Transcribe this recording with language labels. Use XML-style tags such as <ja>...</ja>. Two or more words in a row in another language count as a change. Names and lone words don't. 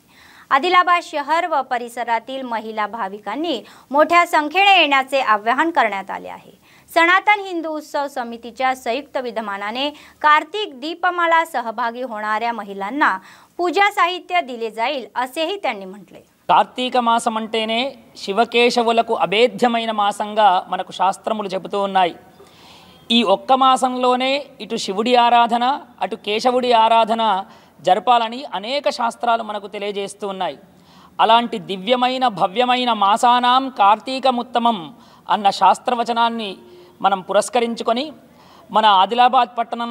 <mr>आदिलाबाद शहर व परिसरातील महिला भाविकांनी मोठ्या संख्येने येण्याचे आवाहन करण्यात आले आहे। सनातन हिंदू उत्सव समितीच्या संयुक्त विद्यमानाने कार्तिक दीपमाला सहभागी होणाऱ्या महिलांना पूजा साहित्य दिले जाईल असेही त्यांनी म्हटले।</mr> <te>కార్తీక మాసం అంటేనే శివకేశవులకు అభేద్యమైన మాసంగా మనకు శాస్త్రములు చెబుతూ ఉన్నాయి। ఈ ఒక్క మాసంలోనే ఇటు శివుడి ఆరాధన అటు కేశవుడి ఆరాధన జరపాలని అనేక శాస్త్రాలు మనకు తెలియజేస్తూ ఉన్నాయి। అలాంటి దివ్యమైన భవ్యమైన</te> <sa>మాసానాం కార్తీకముత్తమం</sa> <te>అన్న శాస్త్రవచనాన్ని మనం పురస్కరించుకొని మన ఆదిలాబాద్ పట్టణం</te>